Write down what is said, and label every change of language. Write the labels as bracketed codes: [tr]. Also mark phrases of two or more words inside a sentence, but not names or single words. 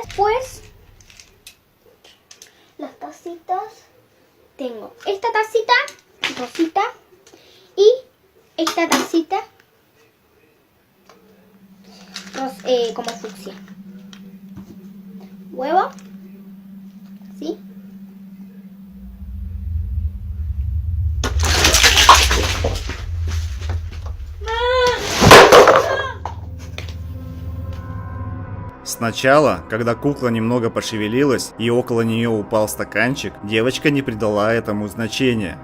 [es] Pues las tacitas. Tengo esta tacita rosita y esta tacita como fucsia. Huevo. ¿Sí? [ru] Сначала, когда кукла немного пошевелилась и около нее упал стаканчик, девочка не придала этому значения.